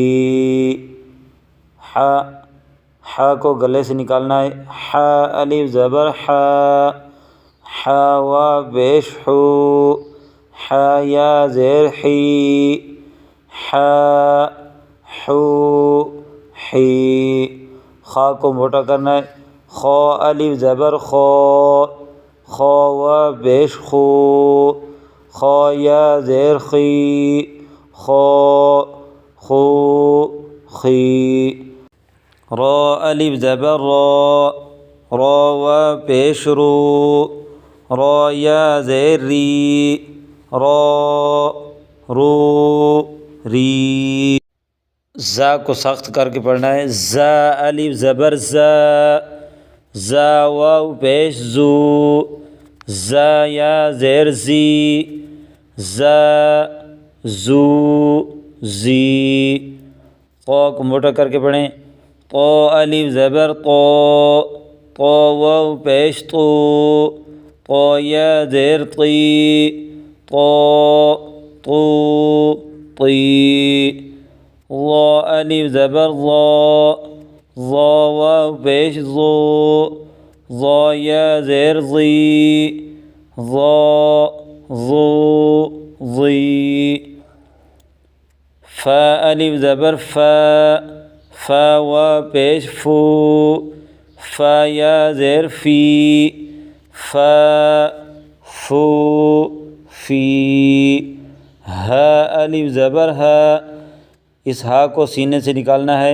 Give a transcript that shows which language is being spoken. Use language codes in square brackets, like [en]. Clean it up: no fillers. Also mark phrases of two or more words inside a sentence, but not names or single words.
[ur] ح، ح کو گلے سے نکالنا ہے۔ ح، الف زبر ح، ح وا پیش حو، ح یا زیر حی، ح حو حی۔ خا کو موٹا کرنا ہے۔ خو، الف زبر خو، خو وا پیش خو، خو یا زیر خی، خو خو خی۔ رو، الف زبر رو، رو وا پیش رو، رو یا زیر ری، رو رو ری۔ زا کو سخت کر کے پڑھنا ہے۔ زا، الف زبر زا، زا واو پیش زو، زا یا زیر زی، زا زو زی۔ قو کو موٹا کر کے پڑھیں۔ قو، الف زبر قو، قو واو پیش تو، قو یا زیر طی، قو طو طی۔ ضا، الف زبر ضا، ضا واو پیش ضو، ضا یا زیر ضی، ضا ضو ضی۔ فا، الف زبر فا، فا وا پیش فو، فا یا زیر فی، فا فو فی۔ ہا، الف زبر ہا، اس ہا کو سینے سے نکالنا ہے۔